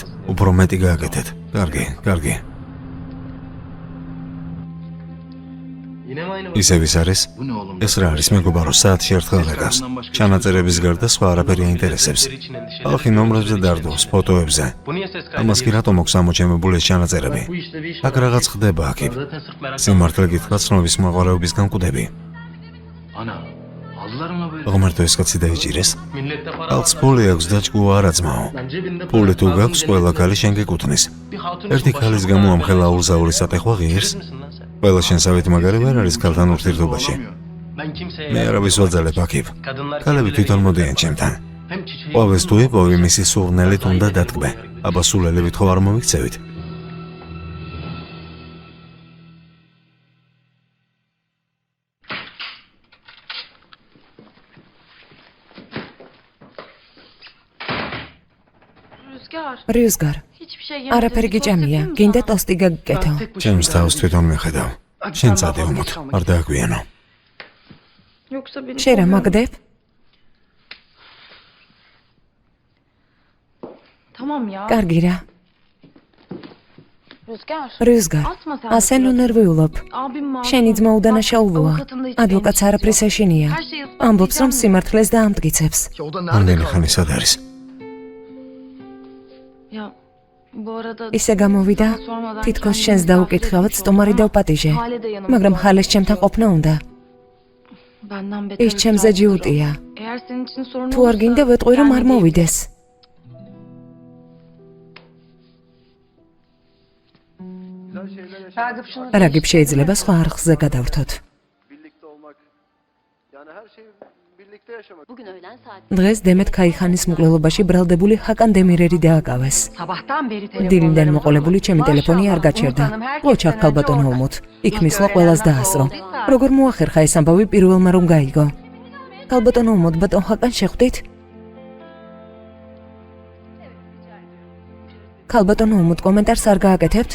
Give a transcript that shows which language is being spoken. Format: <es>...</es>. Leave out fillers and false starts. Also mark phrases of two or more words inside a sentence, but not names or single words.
<ka>უფრო მეტი გააკეთეთ. კარგი, კარგი. ისევ ის არის? ეს რა არის, მეგობარო, საათში ერთხელ რეკავს. ჩანაწერების გარდა სხვა არაფერი აინტერესებს. ხალხი ნომრებზე დარდოს, ფოტოებზე. ამას კი რატომ აქვს ამოჩემებული ეს ჩანაწერები? აქ რაღაც ხდება აქ. სიმართლე გითხრათ, ცნობის მოყვარეობისგან კვდები.</ka> <tr>Ana. Aldılar mı böyle?</tr> <ka>ღმერთო, ეს კაცი დაიჭირეს. ხალხს ფული აქვს და ჭკუა არა ძმაო. ფული თუ გაქვს, ყველა ქალი შენ გეკუთვნის. ერთი ქალის გამო ამ ხელაურზაური სატეხვა ღირს. ყველა შენსავით მაგარი ვერ არის ქალთან ურთიერთობაში. მე არავის ვაძალებ აქ. ქალები თვითონ მოდიან ჩემთან. ყვავის თუ იპოვი, მისი სურნელით უნდა დატკბე. აბა სულელებით ხო არ მომიქცევით?</ka> <tr>Rüzgar.</tr> <ka>რიუსგარ,</ka> <tr>Hiçbir şey</tr> <ka>არაფერი გიჭამია, გინდა ტოსტი გაგკეთო. ჩემს თავს თვითონ მეხედავ. შენ წადი უმოთ, არ დააგვიანო.</ka> <tr>Yoksa beni</tr> <ka>შენ რა</ka> <tr>kovuyor.</tr> <ka>მაგდებ?</ka> <tr>Tamam ya.</tr> <ka>კარგი რა.</ka> <tr>Rüzgar.</tr> <ka>რიუსგარ,</ka> <tr>Atma sen.</tr> <ka>ასე ნუ ნერვიულობ.</ka> <tr>Abim masum.</tr> <ka>შენი ძმა უდანაშაულოა.</ka> <tr>Avukatım da hiç</tr> <ka>ადვოკატს</ka> <tr>benim</tr> <ka>არაფრის</ka> <tr>yok.</tr> <ka>ეშინია.</ka> <tr>Her şeyi ispatlayacağım</tr> <ka>ამბობს, რომ</ka> <tr>ya.</tr> <ka>სიმართლეს დაამტკიცებს. ამდენი ხანი სად არის?</ka> <tr>Ya bu arada</tr> <ka>ისე გამოვიდა,</ka> <tr>sormadan</tr> <ka>თითქოს</ka> <tr>kendimi</tr> <ka>შენს</ka> <tr>misafir</tr> <ka>დაუკითხავად</ka> <tr>etmiş</tr> <ka>სტომარი</ka> <tr>oldum ama</tr> <ka>დავპატიჟე.</ka> <tr>Hale de yanımda</tr> <ka>მაგრამ</ka> <tr>var.</tr> <ka>ხალეს ჩემთან ყოფნა უნდა.</ka> <tr>Benden beter</tr> <ka>ის ჩემზე</ka> <tr>ısrar ediyor.</tr> <ka>ჯიუტია.</ka> <tr>Eğer senin için sorun</tr> <ka>თუ არ გინდა ვეტყვი, რომ არ მოვიდეს.</ka> <tr>Ragıp şunu</tr> <ka>რაგიბ შეიძლება სხვა არხზე გადავრთოთ.</ka> <tr>birlikte olmak. Yani her şeyi birlikte yaşamak. Bugün öğlen saat</tr> <ka>დღეს დემეთ ქაიხანის მკვლელობაში ბრალდებული ჰაკან დემირერი დააკავეს.</ka> <tr>sabahtan beri</tr> <ka>დილიდან მოყოლებული ჩემი ტელეფონი არ გაჩერდა. ყოჩა ქალბატონო უმოთ. იქ მისვლა ყველას დაასრო. როგორ მოახერხა ეს ამბავი პირველმა რომ გაიგო? ქალბატონო უმოთ, ბატონ ჰაკან შეხვდით? ქალბატონო უმოთ, კომენტარს არ გააკეთებთ?</ka>